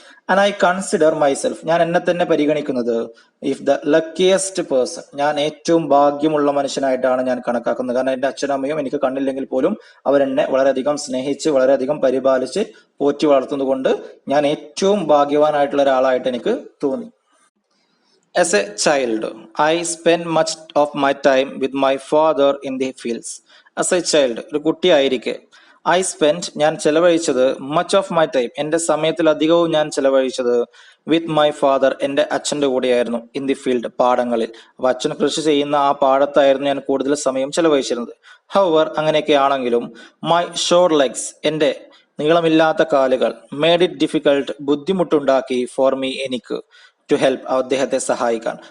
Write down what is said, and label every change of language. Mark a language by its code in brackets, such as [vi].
[en] and I consider myself, [ml] ഞാൻ എന്നെ തന്നെ പരിഗണിക്കുന്നത്, [en] if the luckiest person, [ml] ഞാൻ ഏറ്റവും ഭാഗ്യമുള്ള മനുഷ്യനായിട്ടാണ് ഞാൻ കണക്കാക്കുന്നത്. കാരണം എന്റെ അച്ഛനും അമ്മയും എനിക്ക് കണ്ണില്ലെങ്കിൽ പോലും അവരെന്നെ വളരെയധികം സ്നേഹിച്ച് വളരെയധികം പരിപാലിച്ച് പോറ്റി വളർത്തുന്നത് കൊണ്ട് ഞാൻ ഏറ്റവും ഭാഗ്യവാനായിട്ടുള്ള ഒരാളായിട്ട് എനിക്ക് തോന്നി. [en] As a child, I spent much of my time with my father in the fields. As a child, [ml] ഒരു കുട്ടിയായിരിക്കെ, [en] I spend, [ml] ഞാൻ ചെലവഴിച്ചത്, [en] much of my time, [ml] എന്റെ സമയത്തിലധികവും ഞാൻ ചെലവഴിച്ചത്, [en] with my father, [ml] എന്റെ അച്ഛന്റെ കൂടെയായിരുന്നു, [en] in the field, [ml] പാടങ്ങളിൽ. അപ്പൊ അച്ഛൻ കൃഷി ചെയ്യുന്ന ആ പാടത്തായിരുന്നു ഞാൻ കൂടുതൽ സമയം ചെലവഴിച്ചിരുന്നത്. [en] however, [ml] അങ്ങനെയൊക്കെ ആണെങ്കിലും, [en] my short legs, [ml] എന്റെ നീളമില്ലാത്ത കാലുകൾ, [en] made it difficult, [ml] ബുദ്ധിമുട്ടുണ്ടാക്കി, [en] for me, [ml] എനിക്ക്, [en] to help, [ml] അദ്ദേഹത്തെ സഹായിക്കാൻ.